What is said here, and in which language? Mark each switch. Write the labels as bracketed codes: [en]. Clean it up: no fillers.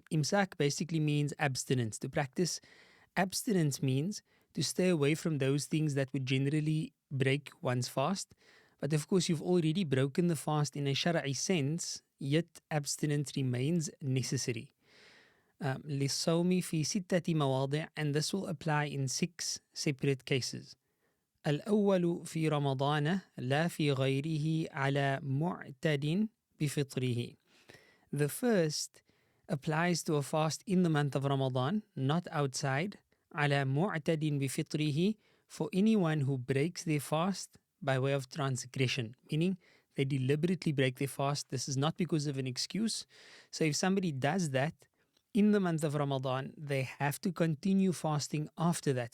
[en] Imsak basically means abstinence. To practice abstinence means to stay away from those things that would generally break one's fast. But of course, you've already broken the fast in a shara'i sense, yet abstinence remains necessary. [ar] للصوم في ستة مواضع, [en] and this will apply in 6 separate cases. [ar] الأول في رمضان لا في غيره على معتد بفطره. [en] The first applies to a fast in the month of Ramadan, not outside. [ar] على معتد بفطره, [en] for anyone who breaks their fast by way of transgression, meaning they deliberately break their fast. This is not because of an excuse. So if somebody does that in the month of Ramadan, they have to continue fasting after that.